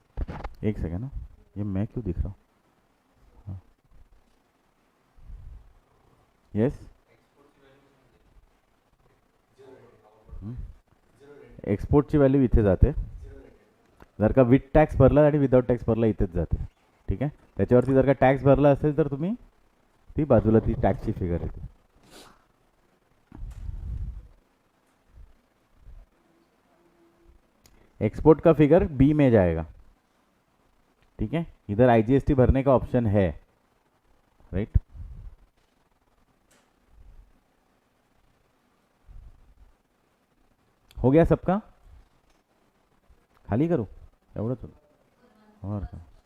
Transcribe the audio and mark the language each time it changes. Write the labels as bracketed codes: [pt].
[hi] एक सेकेंड ना, ये मैं क्यों दिख रहा हूँ? [mr] यस, एक्सपोर्टची व्हॅल्यू इथे जाते, जर का विथ टॅक्स भरला आणि विदाउट टॅक्स भरला इथेच जाते, ठीक आहे? त्याच्यावरती जर का टॅक्स भरला असेल तर तुम्ही ती बाजूला ती टॅक्सची फिगर येते। [hi] एक्सपोर्ट का फिगर बी में जाएगा, ठीक है? इधर आईजीएसटी भरने का ऑप्शन है, राइट? हो गया सबका? [mr] खाली करू एवढंच और का?